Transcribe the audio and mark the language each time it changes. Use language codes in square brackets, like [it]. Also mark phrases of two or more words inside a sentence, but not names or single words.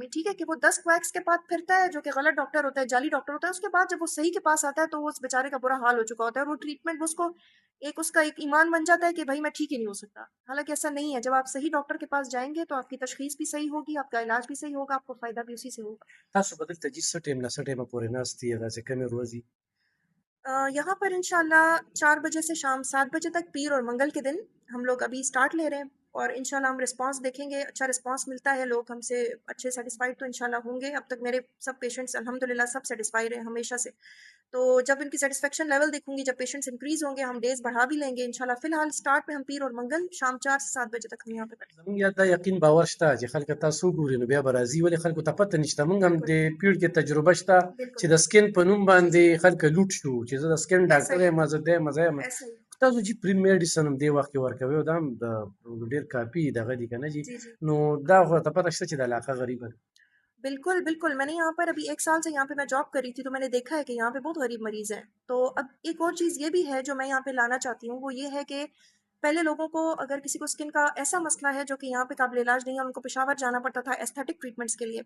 [ur] ٹھیک ہے، کہ وہ 10 کویکس کے بعد پھرتا ہے، جو کہ غلط ڈاکٹر ہوتا ہے، جعلی ڈاکٹر ہوتا ہے. اس کے بعد جب وہ صحیح کے پاس آتا ہے تو وہ اس بیچارے کا برا حال ہو چکا ہوتا ہے، اور وہ ٹریٹمنٹ اس کو اس کا ایک ایمان بن جاتا ہے کہ بھائی میں ٹھیک ہی نہیں ہو سکتا. حالانکہ ایسا نہیں ہے. جب آپ صحیح ڈاکٹر کے پاس جائیں گے تو آپ کی تشخیص بھی صحیح ہوگی، آپ کا علاج بھی صحیح ہوگا، آپ کو فائدہ بھی اسی سے ہوگا. [ps] تاسو به دلته جي څه ټایم نه څه ټایمه پورې ناست یې داسې کمې ورځې؟ [ur] یہاں پر انشاءاللہ 4 بجے سے شام 7 بجے تک، پیر اور منگل کے دن ہم لوگ ابھی سٹارٹ لے رہے ہیں، اور انشاءاللہ ہم رسپانس دیکھیں گے. اچھا رسپانس ملتا ہے، لوگ ہم سے اچھے سیٹسفائیڈ تو انشاءاللہ ہوں گے. اب تک میرے سب پیشنٹس الحمدللہ سب سیٹسفائی رہے ہمیشہ سے. تو جب ان کی سیٹسفیکشن لیول دیکھوں گی، جب پیشنٹس انکریز ہوں گے، ہم ڈیز بڑھا بھی لیں گے انشاءاللہ. فی الحال سٹارٹ میں ہم پیر اور منگل شام 4 سے 7 بجے تک ہم یہاں پہ بیٹھیں [ps] زمونږ یا دا یقین باور شته چې خلک تاسو وګوري نو بیا به راځي، ولې خلکو ته پته نشته. موږ هم [ur] بالکل [ps] د پیړ کې تجربه شته [ur] بالکل [ps] چې د سکن په نوم [ur] جی جی [ps] باندې خلک لوټ شو چې زه د سکن [ur] ایسا [ps] ډاکټر [ur] ہی [ps] یم، زه دا یم زه یم. [ur] ایسا ہی. [ps] تاسو چې پری میډیسن هم دې وخت کې ورکوي او دا هم د ډېر کافي دغه دي که نه جي، [ur] جی جی [ps] نو دا خو ته پته شته چې د علاقه غریبه ده. [ur] بالکل بالکل. میں نے یہاں پر ابھی 1 سال سے یہاں پہ میں جاب کر رہی تھی، تو میں نے دیکھا ہے کہ یہاں پہ بہت غریب مریض ہیں. تو اب ایک اور چیز یہ بھی ہے جو میں یہاں پہ لانا چاہتی ہوں، وہ یہ ہے کہ پہلے لوگوں کو اگر کسی کو اسکن کا ایسا مسئلہ ہے جو کہ یہاں پہ قابل علاج نہیں ہے، ان کو پشاور جانا پڑتا تھا ایستھیٹک ٹریٹمنٹس کے لیے.